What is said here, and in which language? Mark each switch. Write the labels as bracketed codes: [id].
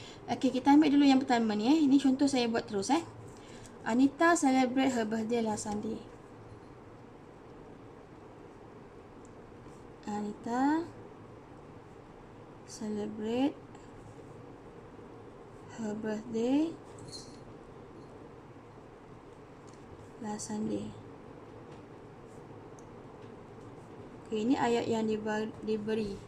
[ms] Okay, kita ambil dulu yang pertama ni. Ini contoh saya buat terus. [en] Anita celebrate her birthday last Sunday. Anita celebrate her birthday last Sunday. [ms] Okay, ini ayat yang diberi.